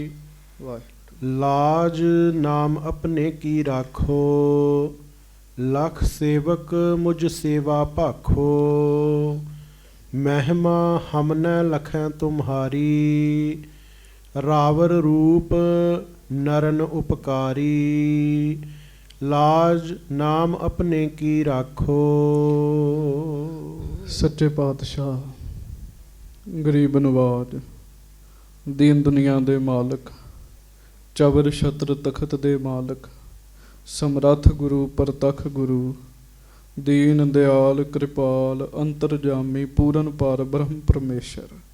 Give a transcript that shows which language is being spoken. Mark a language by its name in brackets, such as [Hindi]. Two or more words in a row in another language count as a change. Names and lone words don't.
[Braj] लाज नाम अपने की राखो, लख सेवक मुझ सेवा भाखो। महिमा हम न लखें तुम्हारी, रावर रूप नरन उपकारी। ਲਾਜ ਨਾਮ ਆਪਣੇ ਕੀ ਰਾਖੋ। [Punjabi] ਸੱਚੇ ਪਾਤਸ਼ਾਹ, ਗਰੀਬ ਨਵਾਜ, ਦੀਨ ਦੁਨੀਆ ਦੇ ਮਾਲਕ, ਚਬਰ ਛਤਰ ਤਖਤ ਦੇ ਮਾਲਕ, ਸਮਰੱਥ ਗੁਰੂ ਪ੍ਰਤੱਖ ਗੁਰੂ, ਦੀਨ ਦਿਆਲ ਕਿਰਪਾਲ ਅੰਤਰਜਾਮੀ ਪੂਰਨ ਪਾਰ ਬ੍ਰਹਮ ਪਰਮੇਸ਼ਰ,